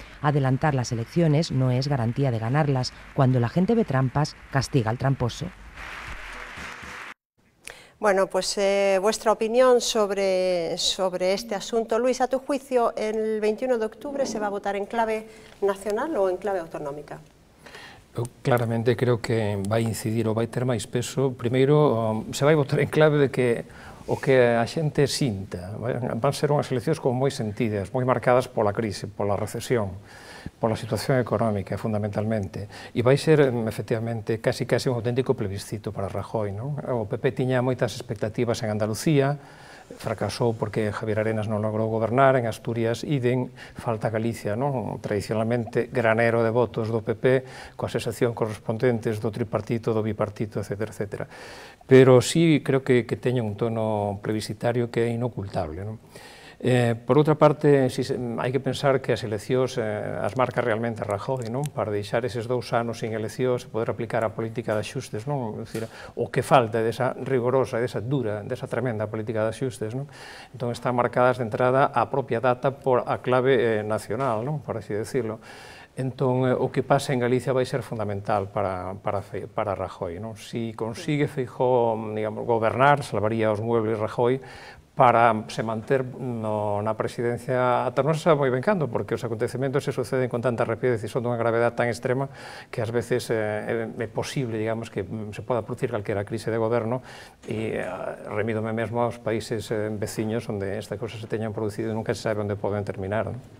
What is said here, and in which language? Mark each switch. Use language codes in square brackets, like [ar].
[es] Adelantar las elecciones no es garantía de ganarlas. Cuando la gente ve trampas, castiga al tramposo. Bueno, pues vuestra opinión sobre este asunto. Luis, a tu juicio, ¿el 21 de octubre se va a votar en clave nacional o en clave autonómica? [gl] Eu claramente creo que vai incidir ou vai ter máis peso. Primeiro, se vai votar en clave de que o que a xente sinta. Van ser unhas eleccións como moi sentidas, moi marcadas pola crise, pola recesión, pola situación económica, fundamentalmente. E vai ser, efectivamente, casi un auténtico plebiscito para Rajoy, non? O PP tiña moitas expectativas en Andalucía, fracasou porque Javier Arenas non logrou gobernar, en Asturias idem, falta Galicia, non? Tradicionalmente granero de votos do PP, coa sensación correspondentes do tripartito, do bipartito, etc. Pero sí creo que teña un tono plebiscitario que é inocultable, non? Por outra parte, hai que pensar que as eleccións as marca realmente Rajoy, non? Para deixar eses 2 anos sin eleccións e poder aplicar a política de axustes, non? É dicir, o que falta desa rigorosa, desa dura, desa tremenda política de axustes, non? Entón están marcadas de entrada a propia data por a clave nacional, non? Por así decirlo. Entón, o que pasa en Galicia vai ser fundamental para Rajoy, non? Si consigue Feijóo, digamos, gobernar, salvaría os muebles Rajoy, para se manter na presidencia ata non se sabe moi ben cando, porque os acontecementos se suceden con tanta rapidez e son dunha gravedade tan extrema que ás veces é posible, digamos, que se poda producir calquera crise de goberno e remídome mesmo aos países veciños onde esta cosa se teñan producido e nunca se sabe onde poden terminar.